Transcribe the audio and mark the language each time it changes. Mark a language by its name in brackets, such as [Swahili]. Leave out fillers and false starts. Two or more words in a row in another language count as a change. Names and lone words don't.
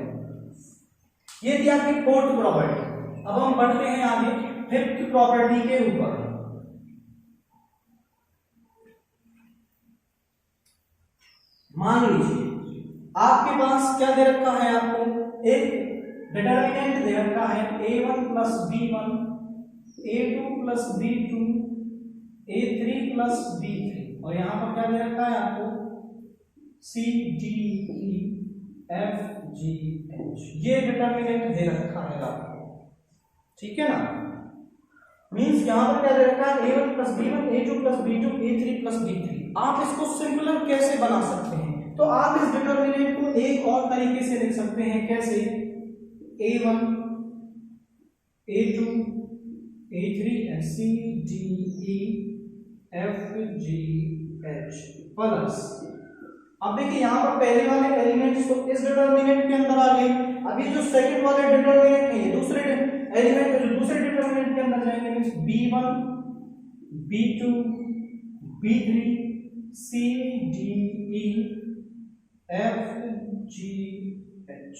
[Hindi] ये थी आपकी [English] fourth property. [Hindi] अब हम बढ़ते हैं आगे [English] fifth property [Hindi] के ऊपर। मान लीजिए आपके पास क्या दे रखा है, आपको एक डिटर्मिनेंट दे रखा है a1 प्लस b1, a2 प्लस b2, a3 प्लस b3 और यहां पर क्या दे रखा है आपको c d e f g h, ये डिटर्मिनेंट दे रखा है आपको, ठीक है ना। मींस यहां पर क्या दे रखा है a1 प्लस b1, a2 प्लस b2, a3 प्लस b3। आप इसको सिंपलर कैसे बना सकते हैं, तो आप इस डिटर्मिनेंट को एक और तरीके से लिख सकते हैं, कैसे, a1 a2 a3 c d e f g h प्लस, अब देखिए यहां पर पहले वाले एलिमेंट्स तो इस डिटर्मिनेंट के अंदर आ गए, अभी जो सेकंड वाले डिटर्मिनेंट है ये दूसरे एलिमेंट जो दूसरे डिटर्मिनेंट के अंदर जाएंगे, मींस b1 b2 b3 c d e f g h।